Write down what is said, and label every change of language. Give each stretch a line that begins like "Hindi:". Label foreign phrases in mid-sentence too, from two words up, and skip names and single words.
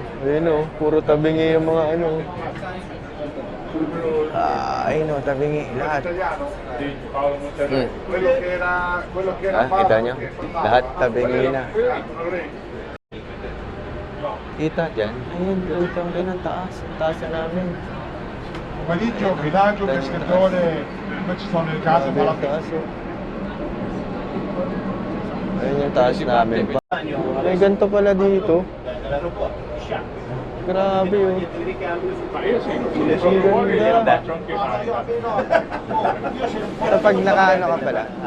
Filipino: Ayun oh, puro tabingi yung mga ayun oh, tabingi. Lahat. Kita nyo? Lahat tabingi na. Kita dyan? Ayun, utang din ang taas. Ang taas na namin.
Italian: Pomeriggio, villaggio, pescatore, poi ci sono le case
Filipino: Grabe ang taas oh. Ayun yung taas namin. May ganito pala dito. Grabe oh. Ang ganda. Kapag nakaano ka pala.